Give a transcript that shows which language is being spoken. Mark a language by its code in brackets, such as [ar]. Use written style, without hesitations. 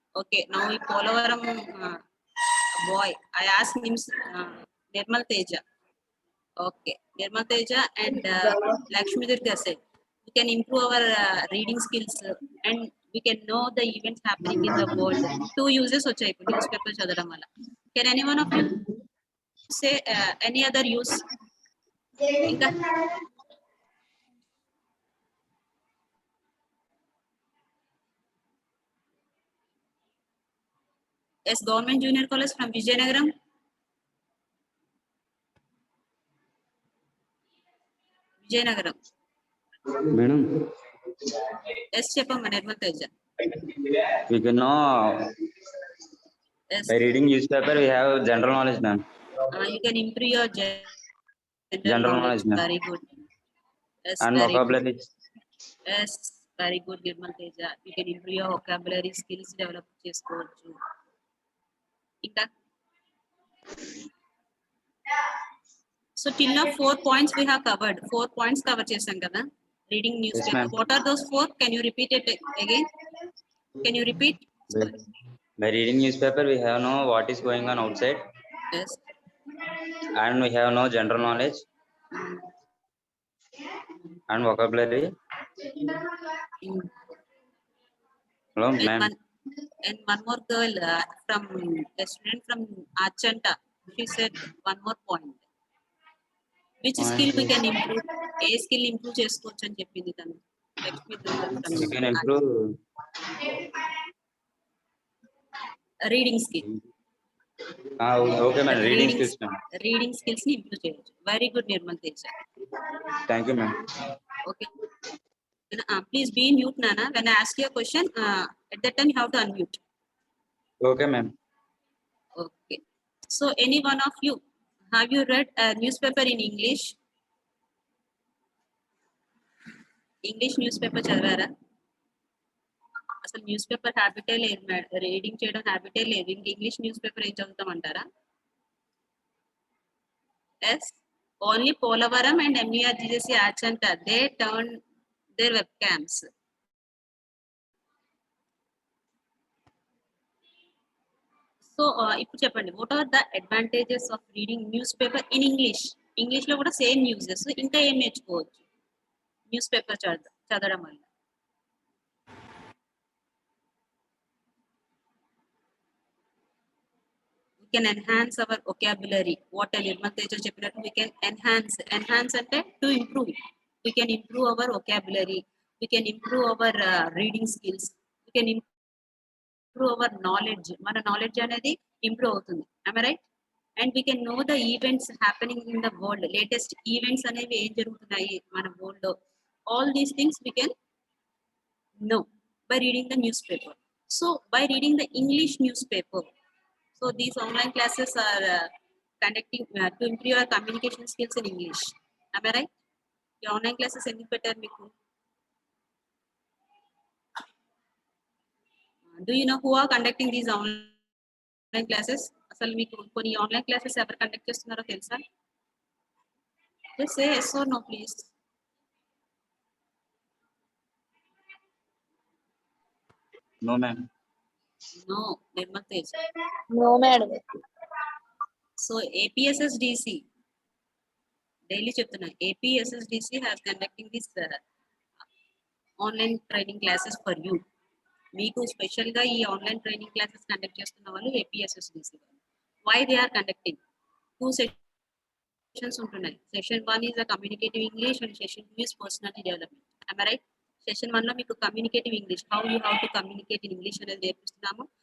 [en] Okay, now ఈ Polavaram boy I ask him, Nirmal Teja. Okay, Nirmal Teja and Lakshmi Durga said we can improve our reading skills and we can know the events happening in the world. [te] 2 uses వచ్చాయి ఇప్పుడు news paper చదవడం వల్ల. [en] Can any one of you say any other use? ఇంకా yes, Government Junior College from Vijayanagaram. Vijayanagaram. Madam, [te] Yes, చెప్పమ్మా Nirmal Teja. [en] we can know Yes, by reading newspaper we have general knowledge, ma'am. you can improve your General knowledge, ma'am. Very good. Yes, And very good. vocabulary. Yes, very good, Nirmal Teja. You can improve your vocabulary skills develop [te] చేసుకోవచ్చు. [en] ఇంకా so till now 4 points we have covered. 4 points cover [te] చేసాం కదా [en] Reading news paper. ma'am. What are those 4? Can you repeat it again? Can you repeat? By reading newspaper we have know what is going on outside, Yes. and we have no general knowledge and vocabulary. Mm. Hello, And ma'am. one more girl from a student from Achanta, she said one more point. Which skill we can improve? [te] ఏ skill improve చేసుకోవచ్చు అని చెప్పింది తను. Lakshmi [en] We can improve. Reading skill. Okay, ma'am. Reading skills, ma'am. Reading skills ని improve చేయొచ్చు. Very good Nirmal Teja. Thank you, ma'am. Okay. Please be mute, Nana. When I ask you a question, at that time you have to unmute. Okay, ma'am. Okay. So, any one of you, have you read a newspaper in English? [te] English newspaper చదివారా? అసలు news paper హ్యాబిటే లేదు madam, reading చేయడం హ్యాబిటే లేదు. ఇంక English news paper ఏం చదువుతామంటారా? [en] Yes, only Polavaram and MURGC Achanta, they turn their webcams. So ఇప్పుడు చెప్పండి, what are the advantages of reading news paper in English? [te] English లో కూడా సేమ్ న్యూసెస్, ఇంకా ఏం నేర్చుకోవచ్చు న్యూస్ పేపర్ చదవడం వల్ల? [en] We can enhance our vocabulary. What Nirmal Teja [te] చెప్పినట్టు [en] we can enhance అంటే to improve. We can improve our vocabulary. We can improve our reading skills. We can improve our knowledge. [te] మన knowledge అనేది improve అవుతుంది. [en] Am I right? And we can know the events happening in the world. Latest events [te] అనేవి ఏం జరుగుతున్నాయి మన world లో. [en] All these things we can know by reading the newspaper. So by reading the English newspaper, so these online classes are conducting to improve your communication skills in English. Am I right? Your online classes [te] ఎందుకు పెట్టారు మీకు? [en] Do you know who are conducting these online classes? [te] అసలు మీకు కొన్ని online classes ఎవరు conduct చేస్తున్నారో తెలుసా? [en] Just say yes or no, please. No, ma'am. No, Nirmal Tej. No madam. So APSSDC, daily [te] చెప్తున్నా, [en] APSSDC has conducting this online training classes for you. [te] మీకు special గా ఈ ఆన్లైన్ ట్రైనింగ్ క్లాసెస్ కండక్ట్ చేస్తున్న వాళ్ళు APSSDC వాళ్ళు. [en] why they are conducting 2 sessions [te] ఉంటున్నాయి. [en] Session 1 is communicative English and session 2 is personality development. am I right? Session 1 లో మీకు communicative English, how you to communicate in English [te] అనేది నేర్పిస్తున్నాము.